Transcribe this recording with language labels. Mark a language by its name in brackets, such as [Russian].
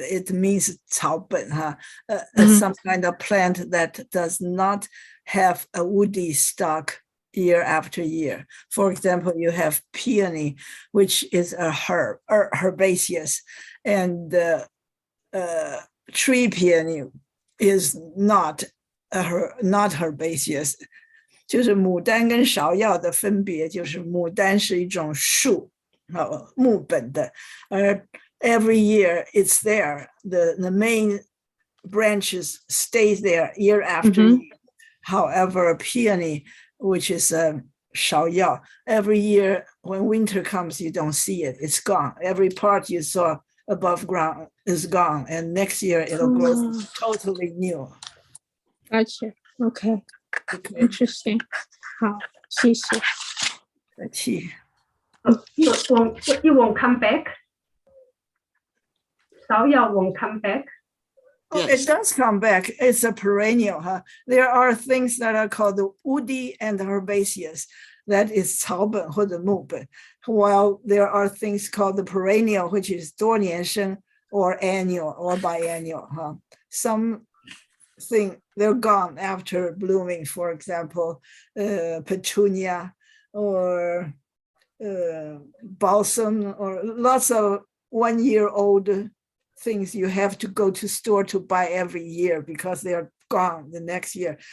[English] It means 草本, some kind of plant that does not have a woody stalk year after year. For example, you have peony, which is a herb, or herbaceous, and tree peony is not herbaceous. [Chinese] 就是牡丹跟芍药的分别，就是牡丹是一种树，木本的，而 [English] every year it's there. The main branches stays there year after year. However, peony, which is 芍药, every year when winter comes, you don't see it. It's gone. Every part you saw above ground is gone, and next year it'll grow totally new. Gotcha. Okay. Okay. Interesting. [Chinese] 好，谢谢。 [English] It won't come back. 芍药 won't come back. Oh, yes. It does come back. It's a perennial. Huh? There are things that are called woody and herbaceous. That is [Chinese] 草本或者木本. [English] While there are things called the perennial, which is 多年生 or annual or biennial. Huh? Something they're gone after blooming. For example, petunia or balsam, or lots of 1-year-old things you have to go to store to buy every year because they're gone the next year.